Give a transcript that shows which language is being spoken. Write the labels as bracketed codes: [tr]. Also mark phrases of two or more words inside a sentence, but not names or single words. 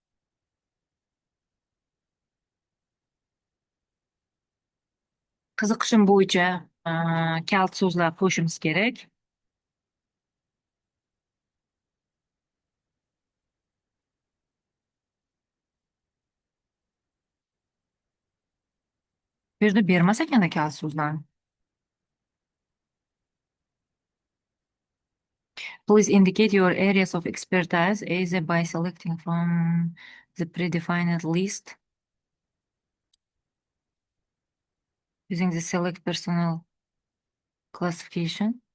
[uz] Qiziqishim bo'yicha kalt so'zlar qo'shishimiz kerak. Bu yerda bermas ekan kalt so'zlarni. [en] Please indicate your areas of expertise either by selecting from the predefined list using the select personnel classification.